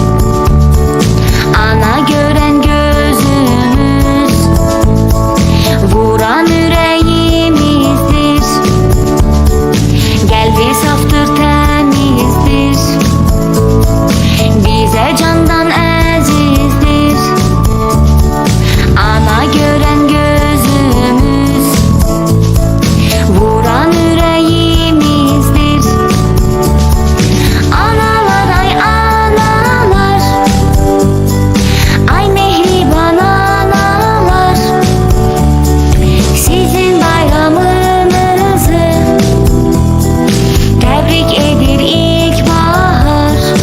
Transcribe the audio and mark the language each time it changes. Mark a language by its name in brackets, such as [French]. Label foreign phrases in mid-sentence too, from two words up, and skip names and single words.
[Turkish] Ana gören gözümüz, vuran yüreğimizdir. Geldi saftır temizdir, bize candan əzizdir. Ana gören gözümüz, vuran yüreğimizdir. [Azerbaijani] Analar ay analar, ay mehriban analar, sizin bayramınızı tebrik edir ilkbahar.